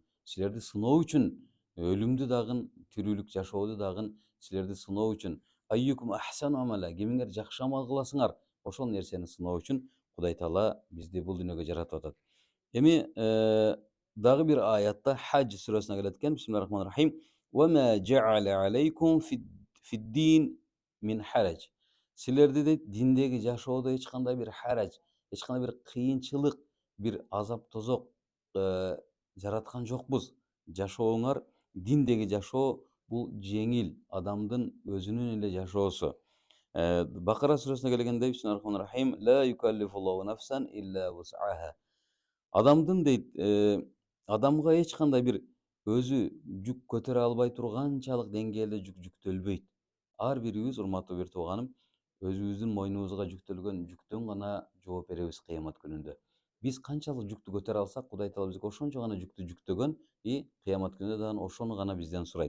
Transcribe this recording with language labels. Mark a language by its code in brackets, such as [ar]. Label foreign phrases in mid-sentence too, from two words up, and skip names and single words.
[ky] Силерди сыноо үчүн өлүмдү дагы, тирүүлүк жашооду дагы силерди сыноо үчүн [ar] أيكم أحسن عملا, [ky] кимиңер жакшы амал кыласыңар, ошол нерсени сыноо үчүн Кудай Таала бизди бул дүйнөгө жаратып атат. Эми дагы бир аятта Хадж сүрөсүнө келет экен. [ar] Бисмиллахир-рахманир-рахим. وما جعل عليكم في الدين من حرج. [ky] Силерди дейт диндеги жашоодо эч кандай бир харадж, эч кандай бир кыйынчылык, бир азап тозок жараткан жокпуз. Жашооңар, диндеги жашоо бул жеңил, адамдын өзүнүн эле жашоосу. Бакара сүрөсүнө келгенде Бисмиллахир-рахманир-рахим. [ar] لا يكلف الله نفسا إلا وسعها. [ky] Адамдын дейт, адамга эч кандай бир өзү жүк көтөрө албай турганчалык деңгээлде жүк жүктөлбөйт. Ар бирибиз, урматтуу бир тууганым, өзүбүздүн мойнубузга жүктөлгөн жүктөн гана жооп беребиз кыямат күнүндө. Биз канчалык жүктү көтөрө алсак, Кудай Таала бизге ошончо гана жүктү жүктөгөн и кыямат күнүндө дагы ошону гана бизден сурайт.